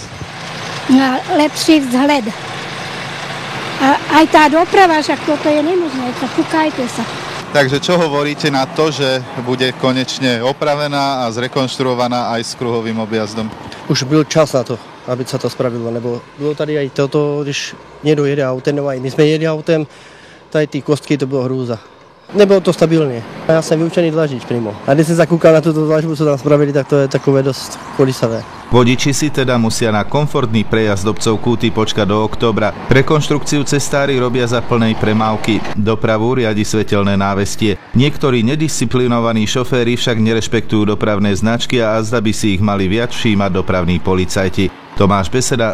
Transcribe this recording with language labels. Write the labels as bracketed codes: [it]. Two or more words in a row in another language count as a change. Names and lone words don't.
[cs] No, lepší vzhled. [sk] A aj tá doprava, však toto je nemožné, tak kúkajte sa. Takže čo hovoríte na to, že bude konečne opravená a zrekonštruovaná aj s kruhovým objazdom? [cs] Už byl čas na to, [sk] aby sa to spravilo, [cs] nebo bylo tady aj toto, když někdo jede autem, nebo aj my jsme jeli autem, tady ty kostky, to bylo hrůza. Nebylo to stabilně. Já jsem vyučený dlažič přímo. A když jsem zakúkal na túto dlažbu, co tam spravili, tak to je takové dosť kolisavé. [sk] Vodiči si teda musia na komfortný prejazd obcov Kúty počkať do októbra. Rekonštrukciu cestári robia za plnej premávky. Dopravu riadi svetelné návestie. Niektorí nedisciplinovaní šoféri však nerešpektujú dopravné značky a azda by si ich mali viac všímať dopravní policajti.